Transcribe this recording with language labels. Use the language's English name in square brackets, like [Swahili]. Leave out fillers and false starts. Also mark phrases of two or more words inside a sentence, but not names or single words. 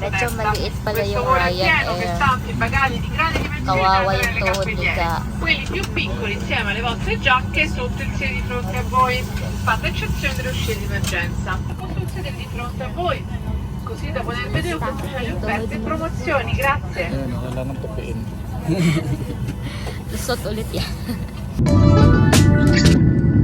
[Filipino] Medyo [Italian] testa. [Filipino] maliit pala [Italian] Questo [Filipino] yung [Italian] volo è pieno, Ryanair. pesanti, bagagli di grande dimensione [Filipino] Kawawa [Italian] nelle [Filipino] yung tuhod ni [Italian] cappelliere. Ga. Quelli più piccoli insieme alle vostre giacche sotto il sedile di fronte a voi. Fatta eccezione dello scelte di emergenza. Sul sedile di fronte a voi. Così da poter vedere ufficiali offerte e promozioni. Grazie. [Filipino] Ayun, kailangan tupiin. Lusot ulit yan.